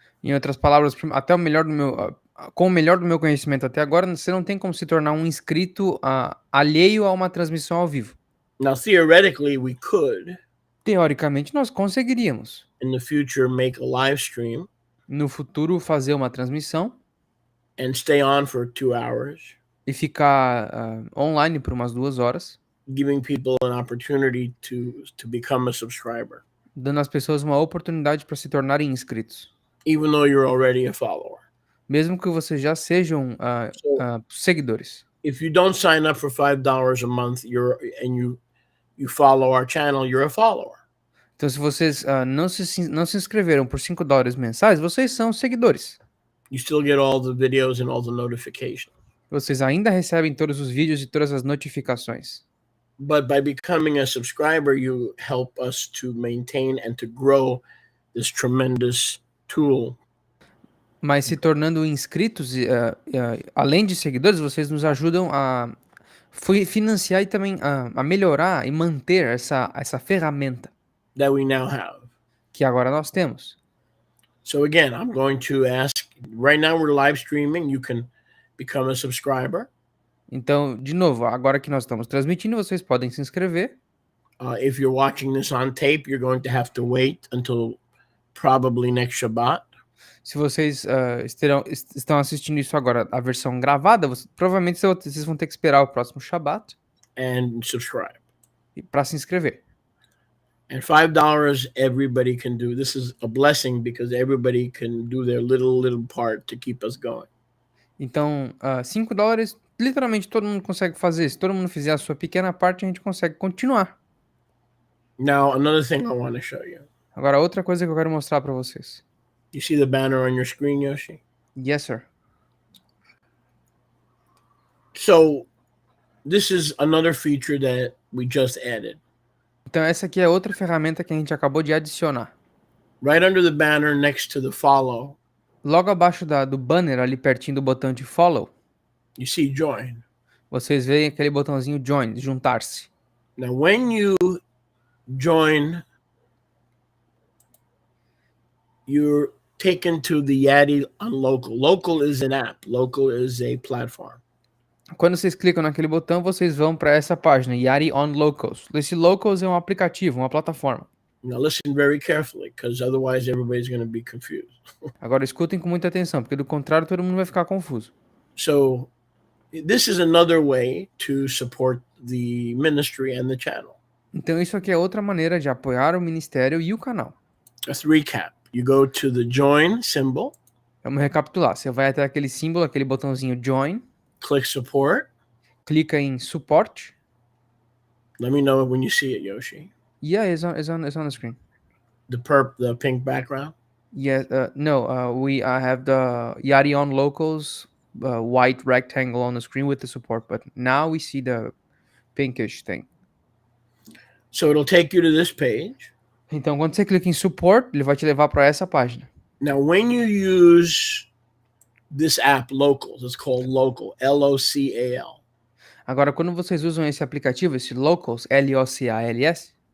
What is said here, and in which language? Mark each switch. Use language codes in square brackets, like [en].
[pt] Em outras palavras, até o melhor do meu, com o melhor do meu conhecimento até agora, você não tem como se tornar um inscrito alheio a uma transmissão ao vivo. [en] Now, theoretically, we could, [pt] Teoricamente, nós conseguiríamos, [en] in the future, make a live stream [pt] no futuro, fazer uma transmissão [en] and stay on for 2 hours, [pt] e ficar online por umas 2 horas, [en] giving people an opportunity to become a subscriber, [pt] dando às pessoas uma oportunidade para se tornarem inscritos, [en] even though you're already a follower. [pt] mesmo que vocês já sejam [en] So, [pt] seguidores. [en] if you don't sign up for $5 a month, you follow our channel, you're a follower. [pt] Então, se vocês não se inscreveram por $5 mensais, vocês são seguidores. [en] You still get all the videos and all the notifications. [pt] Vocês ainda recebem todos os vídeos e todas as notificações. [en] But by becoming a subscriber, you help us to maintain and to grow this tremendous tool. [pt] Mas se tornando inscritos, além de seguidores, vocês nos ajudam a financiar e também a melhorar e manter essa ferramenta [en] That we now have. [pt] que agora nós temos. [en] So again, I'm going to ask, right now we're live streaming, you can become a subscriber. [pt] Então, de novo, agora que nós estamos transmitindo, vocês podem se inscrever. [en] If you're watching this on tape, you're going to have to wait until probably next Shabbat. [pt] Se vocês estão assistindo isso agora, a versão gravada, provavelmente vocês vão ter que esperar o próximo Shabbat [en] And subscribe. [pt] para se inscrever. [en] And $5 everybody can do. This is a blessing because everybody can do their little part to keep us going. [pt] Então, $5, literalmente todo mundo consegue fazer. Se todo mundo fizer a sua pequena parte, a gente consegue continuar. [en] Now, another thing I want to show you. [pt] Agora, outra coisa que eu quero mostrar para vocês. [en] You see the banner on your screen, Yoshi? Yes, sir. So, this is another feature that we just added. [pt] Então, essa aqui é outra ferramenta que a gente acabou de adicionar. [en] Right under the banner next to the follow, [pt] Logo abaixo do banner, ali pertinho do botão de follow, [en] you see join. [pt] vocês veem aquele botãozinho join, juntar-se. [en] Now, when you join, you're taken to the YATI on local. Local is an app. Local is a platform. [pt] Quando vocês clicam naquele botão, vocês vão para essa página, YATI on Locals. Esse Locals é um aplicativo, uma plataforma. [en] Now listen very carefully, because otherwise everybody's going to be confused. [pt] Agora escutem com muita atenção, porque do contrário todo mundo vai ficar confuso. [en] So this is another way to support the ministry and the channel. [pt] Então isso aqui é outra maneira de apoiar o ministério e o canal. [en] Let's recap. You go to the join symbol, [pt] Vamos recapitular. Você vai até aquele símbolo, aquele botãozinho join, [en] click support. [pt] clica em suporte. [en] Let me know when you see it, Yoshi. Yeah, it's on the screen. The pink background. Yeah, no, we have the YATI on Locals white rectangle on the screen with the support button. Now we see the pinkish thing. So it'll take you to this page. [pt] Então, quando você clica em support, ele vai te levar para essa página. [en] Now, when you use this app, Locals, it's called Local, L-O-C-A-L. [pt] Agora, quando vocês usam esse aplicativo, esse Locals, L-O-C-A-L-S,